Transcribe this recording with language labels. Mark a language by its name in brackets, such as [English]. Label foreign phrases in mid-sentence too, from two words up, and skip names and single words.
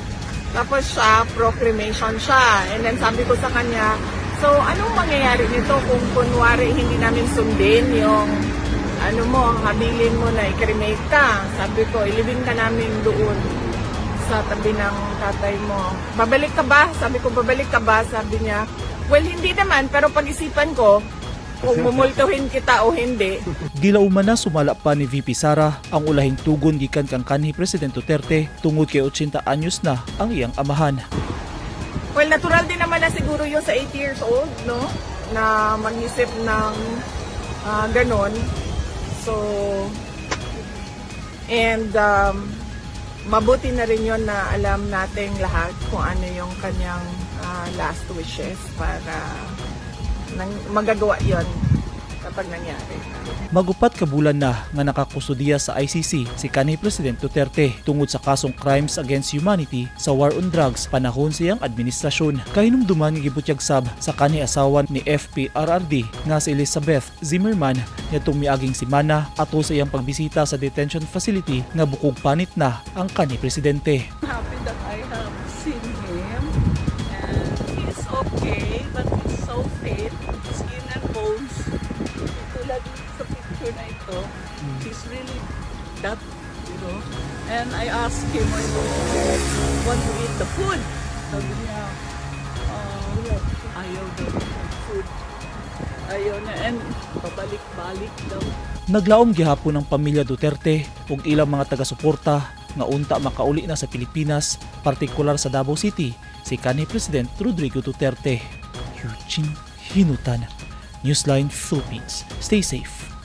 [Filipino] Tapos siya, pro-cremation siya. And then sabi ko sa kanya, so anong mangyayari nito kung kunwari hindi namin sundin yung habilin mo na i-cremate ka? Sabi ko, ilibing ka namin doon sa tabi ng tatay mo. Babalik ka ba? Sabi ko, babalik ka ba? Sabi niya, well, hindi naman, pero pag-isipan ko kung mumultuhin kita o hindi. [Cebuano] Gilauman na sumala pa ni VP Sara ang ulahing tugon gikan kang kanhi President Duterte tungod kay 80 anyos na ang iyang amahan. [Filipino] Well, natural din naman na siguro yung sa [English] 80 years old, [Filipino] no? Na mag-isip ng ganon. So, and mabuti na rin yun na alam nating lahat kung ano yung kanyang [English] last wishes [Filipino] para magagawa yon kapag nangyari. [Cebuano] Magupat ka bulan na nga nakakustudiya sa ICC si kanhi President Duterte tungod sa kasong [English] crimes against humanity [Cebuano] sa [English] war on drugs [Cebuano] panahon sa iyang administrasyon. Kahinumduman nga gibutyag sab sa kanhi asawa ni FPRRD nga si Elizabeth Zimmerman nitong miaging semana ato sa iyang pagbisita sa [English] detention facility [Cebuano] nga bukog panit na ang kanhi Presidente. [English] Happy that I have seen him and he's okay but he's so fit, skin and bones. [Filipino] Tulad sa picture na ito, [English] he's really that, you know. And I asked him, I want to eat the food. [Filipino] Sabi niya, ayaw daw ng food. Ayaw na, and pabalik-balik daw. [Cebuano] Naglaom gihapon ang pamilya Duterte ug ilang mga taga-suporta nga unta makauli na sa Pilipinas, partikular sa Davao City, si kanhi President Rodrigo Duterte. Eugene Hinutan, Newsline Philippines. [English] Stay safe.